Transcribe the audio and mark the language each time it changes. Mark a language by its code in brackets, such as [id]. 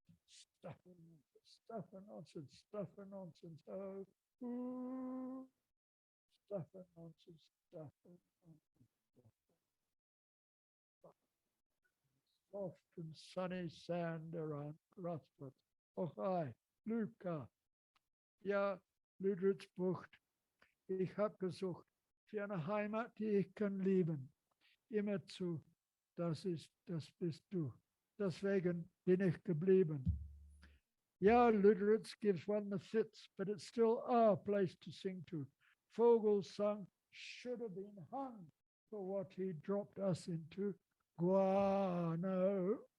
[en] Stuff and nonsense, stuff and nonsense. Oh, ooh, stuff and nonsense, stuff and nonsense. Soft and sunny sand around grass plots. Oh, hi, Luca. Ja, Lüderitzbucht. [de] Ich habe gesucht für eine Heimat, die ich kann lieben. Immerzu, das bist du. Deswegen bin ich geblieben. [en] Yeah, Lüderitz gives one the fits, but it's still our place to sing to. Vogelsang should have been hung for what he dropped us into. Guano.